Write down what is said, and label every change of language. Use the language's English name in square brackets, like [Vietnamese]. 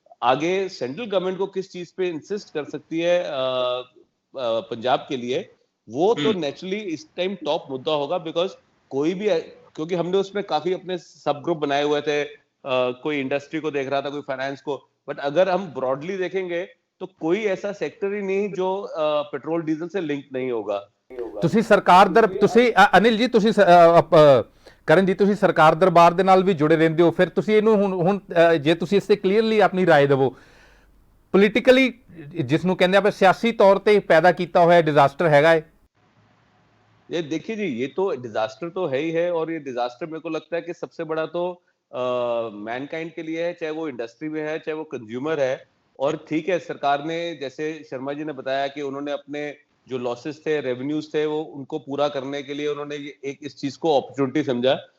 [Hindi] आगे central government को किस चीज पे इंसिस्ट कर सकती है पंजाब के लिए, वो तो नेचुरली इस टाइम टॉप मुद्दा होगा। बिकॉज कोई भी, क्योंकि हमने उसमें काफी अपने सब ग्रुप बनाए हुए थे, कोई इंडस्ट्री को देख रहा था, कोई फाइनेंस को, बट अगर हम ब्रॉडली देखेंगे तो कोई ऐसा सेक्टर ही नहीं जो पेट्रोल डीजल से लिंक नहीं होगा। [Punjabi] ਤੁਸੀਂ ਸਰਕਾਰ ਤੁਸੀਂ ਅਨਿਲ ਜੀ, ਤੁਸੀਂ ਕਰਨ ਜੀ, ਤੁਸੀਂ ਸਰਕਾਰ ਦਰਬਾਰ ਦੇ ਨਾਲ ਵੀ ਜੁੜੇ ਰਹਿੰਦੇ ਹੋ, ਫਿਰ ਤੁਸੀਂ ਇਹਨੂੰ ਹੁਣ ਜੇ ਤੁਸੀਂ ਇਸ ਤੇ ਕਲੀਅਰਲੀ ਆਪਣੀ ਰਾਏ ਦੇਵੋ, ਪੋਲੀਟੀਕਲੀ ਜਿਸ ਨੂੰ ਕਹਿੰਦੇ ਆ ਸਿਆਸੀ ਤੌਰ ਤੇ ਪੈਦਾ ਕੀਤਾ ਹੋਇਆ ਡਿਜ਼ਾਸਟਰ ਹੈਗਾ ਹੈ। [Hindi] ये देखिए जी, ये तो डिजास्टर तो है ही है, और ये डिजास्टर मेरे को लगता है कि सबसे बड़ा तो मैनकाइंड के लिए है, चाहे वो इंडस्ट्री में है, चाहे वो कंज्यूमर है। और ठीक है, सरकार ने, जैसे शर्मा जी ने बताया कि उन्होंने अपने जो लॉसेस थे, रेवेन्यूज थे, वो उनको पूरा करने के लिए उन्होंने एक इस चीज को अपॉर्चुनिटी समझा।